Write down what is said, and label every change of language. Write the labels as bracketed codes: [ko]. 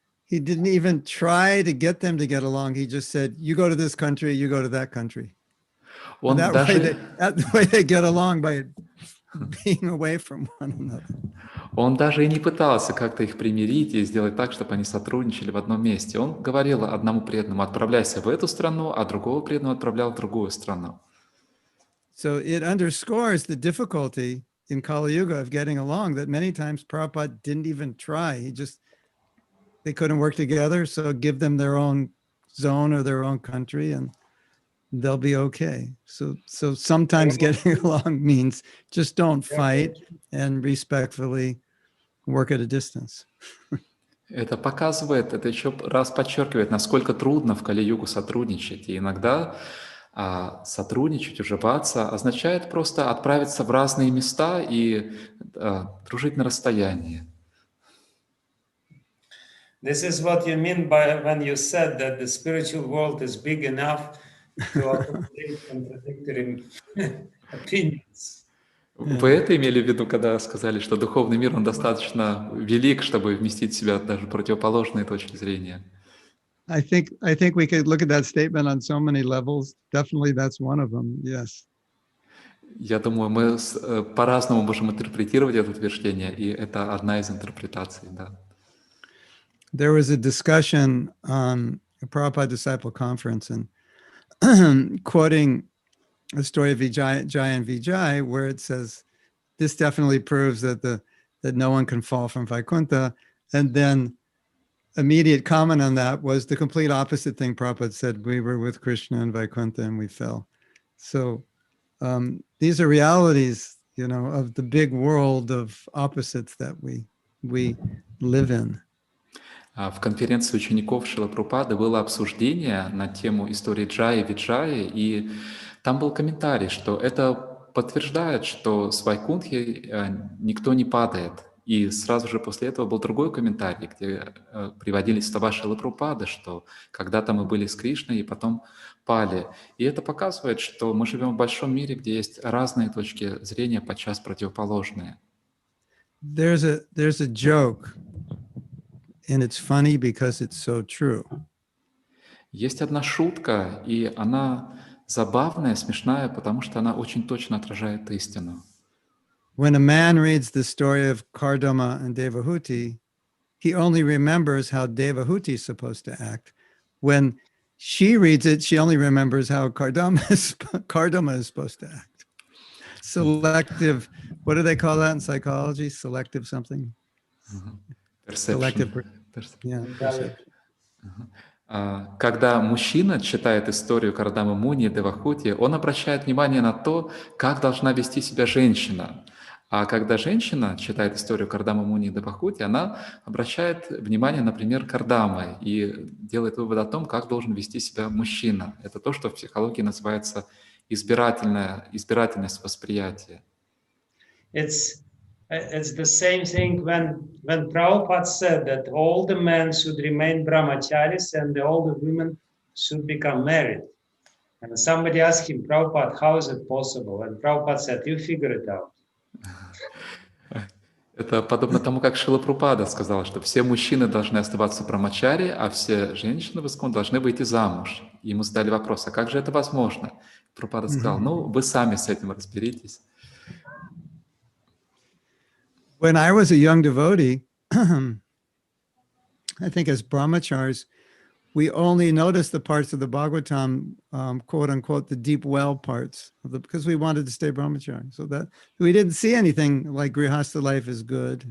[en] He didn't even try to get them to get along. He just said, you go to this country, you go to that country. [ru] Он [en] That way they get along by being away from one another. [ru] Он даже и не пытался как-то их примирить и сделать так, чтобы они сотрудничали в одном месте. Он говорил одному преданному: отправляйся в эту страну, а другого преданного отправлял в другую страну. [en] So it underscores the difficulty in Kali Yuga of getting along, that many times Prabhupada didn't even try. They couldn't work together, so give them their own zone or their own country and they'll be okay. So sometimes getting along means just don't fight and respectfully work at a distance. [ru] Это показывает, это еще раз подчеркивает, насколько трудно в Кали-югу сотрудничать. И иногда сотрудничать, уживаться означает просто отправиться в разные места и дружить на расстоянии. [en] This is what you mean by when you said that the spiritual world is big enough to accommodate contradictory opinions. [ru] Вы это имели в виду, когда сказали, что духовный мир, он достаточно велик, чтобы вместить в себя даже противоположные точки зрения? [en] I think we could look at that statement on so many levels. Definitely that's one of them, yes. [ru] Я думаю, мы по-разному можем интерпретировать это утверждение, и это одна из интерпретаций, да. [en] There was a discussion on a Prabhupada Disciple Conference and quoting the story of Jai and Vijay, where it says, this definitely proves that no one can fall from Vaikuntha. And then immediate comment on that was the complete opposite thing Prabhupada said. We were with Krishna and Vaikuntha and we fell. So these are realities, of the big world of opposites that we live in. [ru] В конференции учеников Шрилы Прабхупады было обсуждение на тему истории Джаи и Виджаи, и там был комментарий, что это подтверждает, что с Вайкунтхи никто не падает. И сразу же после этого был другой комментарий, где приводились слова Шрилы Прабхупады, что когда-то мы были с Кришной и потом пали. И это показывает, что мы живем в большом мире, где есть разные точки зрения, подчас противоположные. [en] There's a joke. And it's funny because it's so true. [ru] Есть одна шутка, и она забавная, смешная, потому что она очень точно отражает истину. [en] When a man reads the story of Kardama and Devahuti, he only remembers how Devahuti is supposed to act. When she reads it, she only remembers how Kardama is supposed to act. Selective, what do they call that in psychology? Selective something? Perception. Yeah, perception. [ru] Когда мужчина читает историю Кардамы Муни и Девахути, он обращает внимание на то, как должна вести себя женщина. А когда женщина читает историю Кардамы Муни и Девахути, она обращает внимание, например, Кардамы и делает вывод о том, как должен вести себя мужчина. Это то, что в психологии называется избирательность восприятия. [en] It's the same thing when Prabhupada said that all the men should remain brahmacharis and all the women should become married. And somebody asked him, Prabhupada, how is it possible? And Prabhupada said, you figure it out. [ru] Это подобно тому, как Шрила Прабхупада сказал, что все мужчины должны оставаться брамачари, а все женщины в Искон должны выйти замуж. И ему задали вопрос, а как же это возможно? Прабхупада сказал, вы сами с этим разберитесь. [en] When I was a young devotee, I think as brahmacharis, we only noticed the parts of the Bhagavatam, quote unquote, the deep well parts, because we wanted to stay brahmachari. So that we didn't see anything like grihastha life is good.